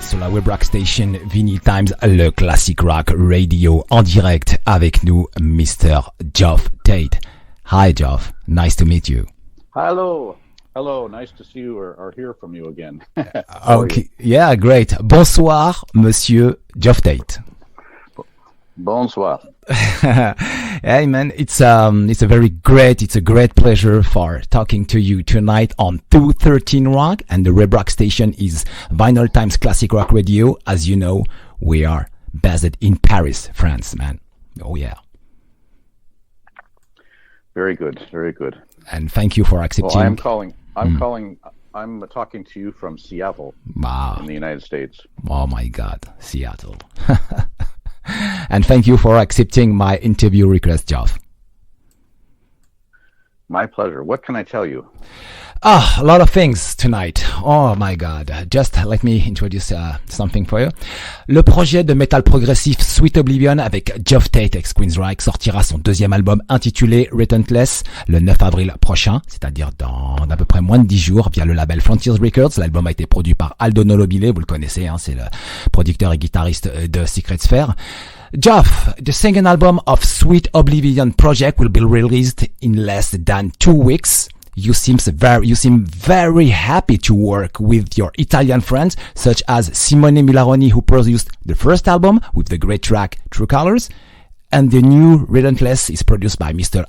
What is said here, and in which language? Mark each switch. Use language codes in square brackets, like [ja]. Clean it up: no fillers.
[fr] Web Rock Station, Vinylestimes, le Classic Rock Radio, en direct avec nous, Mr. [en] Geoff Tate. Hi, Geoff. Nice to meet you. Hello. Hello. Nice to see you or hear from you again. Okay. Yeah, great. [fr] Bonsoir, Monsieur [en] Geoff Tate. [fr] Bonsoir. [en] Hey man, it's a great pleasure for talking to you tonight on 213 Rock, and the Web Rock Station is Vinylestimes Classic Rock Radio. As you know, we are based in Paris, France, man. Oh yeah. Very good, very good. And thank you for accepting. I'm talking to you from Seattle, in the United States. Oh my God, Seattle. And thank you for accepting my interview request, Geoff. My pleasure. What can I tell you? A lot of things tonight. Oh my God. Just let me introduce something for you. [fr] Le projet de metal progressif Sweet Oblivion avec Geoff Tate ex Queensryche sortira son deuxième album intitulé Relentless le 9 avril prochain, c'est-à-dire dans à peu près moins de 10 jours via le label Frontiers Records. L'album a été produit par Aldo Lonobile, vous le connaissez, hein, c'est le producteur et guitariste de Secret Sphere. [en] Geoff, the second album of Sweet Oblivion project will be released in less than 2 weeks. You seem very happy to work with your Italian friends, such as Simone Milaroni, who produced the first album with the great track True Colors, and the new Relentless is produced by Mr.